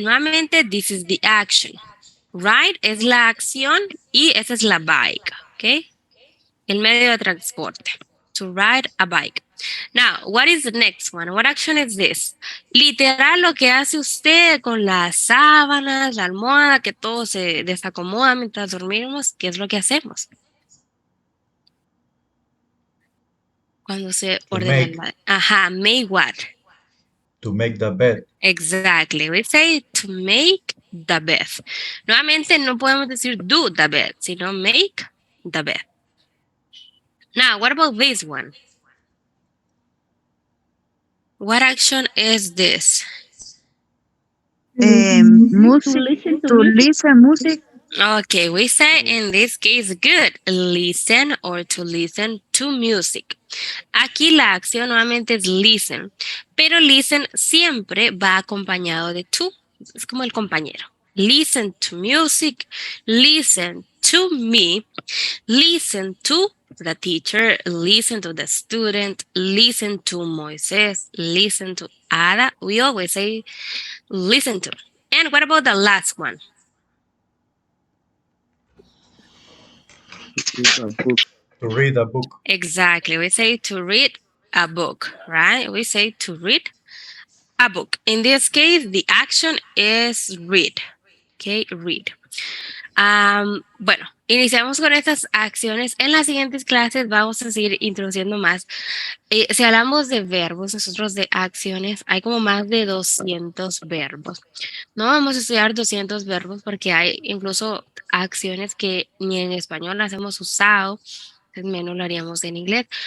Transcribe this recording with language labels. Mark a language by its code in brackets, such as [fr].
[es] Nuevamente, [en] this is the action. [es] Ride es la acción y esa es la bike, ok? El medio de transporte. [en] To ride a bike. Now, what is the next one? What action is this? [es] Literal, lo que hace usted con las sábanas, la almohada, que todo se desacomoda mientras dormimos, ¿qué es lo que hacemos? Cuando se [en] To [es] ordena [en] make. Ajá, make what? To make the bed. Exactly. We say to make the bed. [es] Nuevamente no podemos decir [en] do the bed, [es] sino [en] make the bed. Now, what about this one? What action is this? Music, to listen music. Okay, we say in this case, good, listen or to listen to music. [es] Aquí la acción nuevamente es listen, pero listen siempre va acompañado de to, es como el compañero. [en] Listen to music, listen to me, listen to the teacher, listen to the student, listen to Moises, listen to Ada. We always say listen to. And what about the last one? Read a book. To read a book. Exactly. We say to read a book, right? We say to read a book. In this case, the action is read. Okay, read. [es] Bueno, iniciamos con estas acciones. En las siguientes clases vamos a seguir introduciendo más. Si hablamos de verbos, nosotros de acciones, hay como más de 200 verbos. No vamos a estudiar 200 verbos porque hay incluso acciones que ni en español las hemos usado, menos lo haríamos en inglés.